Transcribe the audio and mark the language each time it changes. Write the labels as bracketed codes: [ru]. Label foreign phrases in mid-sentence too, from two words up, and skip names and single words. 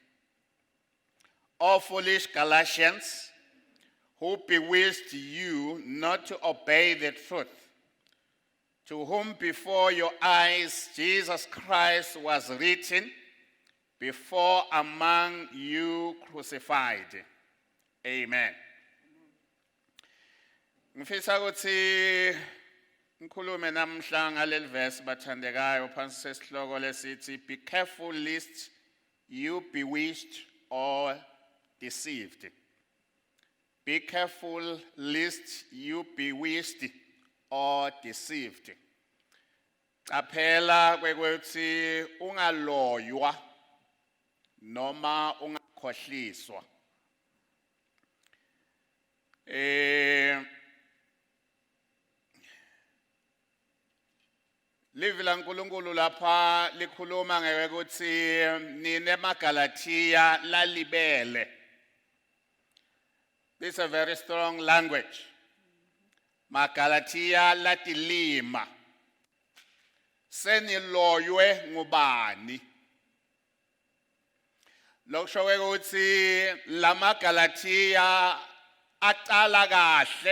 [en] O foolish Galatians, who bewitched you not to obey the truth, to whom before your eyes Jesus Christ was written before among you crucified. [ss] Amen. Ngifisa ukuthi ngikhulume namhla ngaleli verse bathandekayo phansi sesihloko lesithi [en] be careful lest you bewitched or deceived. Be careful lest you bewitched or deceived. [ss] Qaphela kwekuthi ungaloywa noma ungakhohliswa. Livi la nkulunkulu lapha likhuluma ngekuthi nine maGalatia lalibele. [en] This is a very strong language. [ss] maGalatia latilima. Seniloywe ngubani. Lokusho ukuthi la maGalatia aqala kahle.